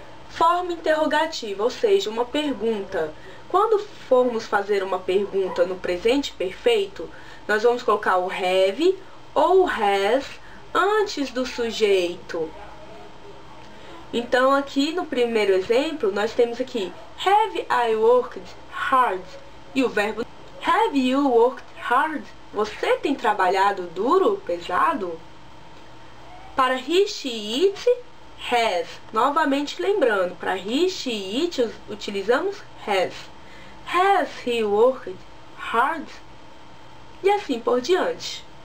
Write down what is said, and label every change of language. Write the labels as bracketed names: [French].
[Portuguese] Forma interrogativa, ou seja, uma pergunta. Quando formos fazer uma pergunta no presente perfeito, nós vamos colocar o have ou o has antes do sujeito. Então, aqui no primeiro exemplo, nós temos aqui [English] have I worked hard? [Portuguese] E o verbo [English] have you worked hard? [Portuguese] Você tem trabalhado duro, pesado? Para he, she, it, has. Novamente lembrando, para he, she, it, utilizamos has. [English] Has he worked hard? [Portuguese] E assim por diante.